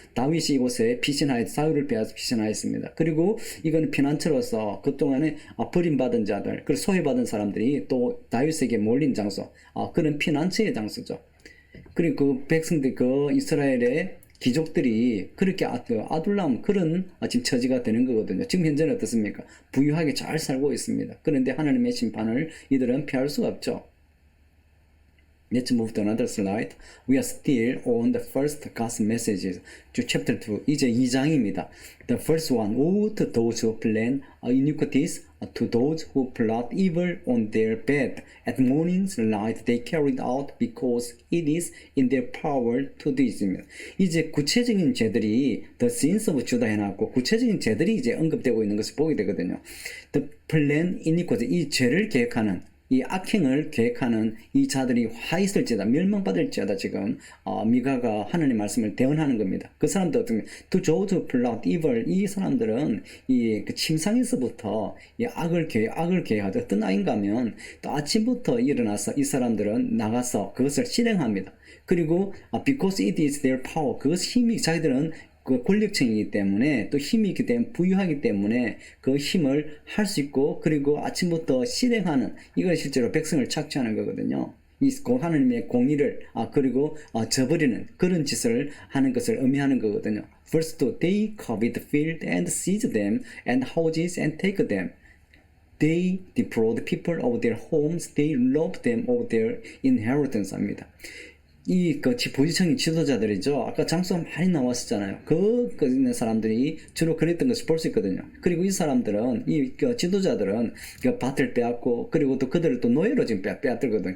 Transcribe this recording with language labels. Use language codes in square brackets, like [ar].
[ko] 다윗이 이곳에 사울을 빼앗아 피신하였습니다. 그리고 이건 피난처로서 그동안에 버림받은 자들, 그리고 소외받은 사람들이 또 다윗에게 몰린 장소, 그런 피난처의 장소죠. 그리고 백성들, 이스라엘의 귀족들이 그렇게 아둘람 그런 지금 처지가 되는 거거든요. 지금 현재는 어떻습니까? 부유하게 잘 살고 있습니다. 그런데 하나님의 심판을 이들은 피할 수가 없죠. [en] Let's move to another slide. We are still on the first gospel messages to chapter 2. [ko] 이제 2장입니다. [en] The first one, woe to those who plan iniquities, to those who plot evil on their bed. At morning's light they carried out because it is in their power to do it. [ko] 이제 구체적인 죄들이 [en] The sins of Judah [ko] 해놨고 구체적인 죄들이 이제 언급되고 있는 것을 보게 되거든요. [en] The plan iniquity, [ko] 이 죄를 계획하는 이 악행을 계획하는 이 자들이 화 있을지다, 멸망받을지어다. 지금 미가가 하나님 말씀을 대언하는 겁니다. 그 사람들 어떤 [en] to those who plot evil, [ko] 이 사람들은 그 침상에서부터 이 악을 계획하죠. 어떤 악인가 하면 또 아침부터 일어나서 이 사람들은 나가서 그것을 실행합니다. 그리고 [en] because it is their power, [ko] 그것 힘이 자기들은 권력층이기 때문에 또 힘이 있기 때문에 부유하기 때문에 그 힘을 할 수 있고 그리고 아침부터 실행하는 이걸 실제로 백성을 착취하는 거거든요. 이 하나님의 공의를 그리고 저버리는 그런 짓을 하는 것을 의미하는 거거든요. [en] First they covet field and seize them and houses and take them. They defraud people of their homes. They rob them of their inheritance [ko] 합니다. 부지청인 지도자들이죠. 아까 장수가 많이 나왔었잖아요. 있는 사람들이 주로 그랬던 것을 볼 수 있거든요. 그리고 이 사람들은, 지도자들은 밭을 빼앗고, 그리고 또 그들을 또 노예로 지금 빼앗들거든요.